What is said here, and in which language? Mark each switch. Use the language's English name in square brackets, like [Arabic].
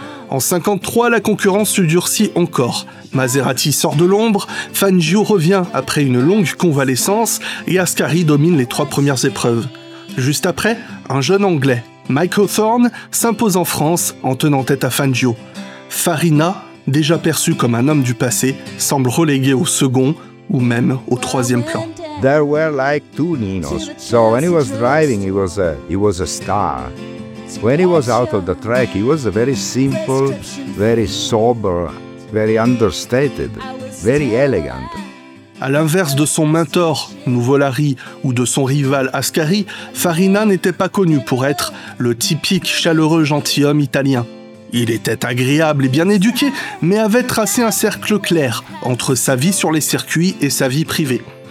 [French] En 53, la concurrence se durcit encore. Maserati sort de l'ombre, Fangio revient après une longue convalescence et Ascari domine les 3 premières épreuves. Juste après, un jeune Anglais, Mike Hawthorn, s'impose en France en tenant tête à Fangio. Farina, déjà perçu comme un homme du passé, semble relégué au second ou même au troisième plan. [English] There were like two Ninos. So when he was driving, he was a star. When he was out of the track, he was a very simple, very sober, very understated, very elegant. [French] À l'inverse de son mentor, Nuvolari, ou de son rival Ascari, Farina n'était pas connu pour être le typique chaleureux gentilhomme italien. Il était agréable et bien éduqué, mais avait tracé un cercle clair entre sa vie sur les circuits et sa vie privée.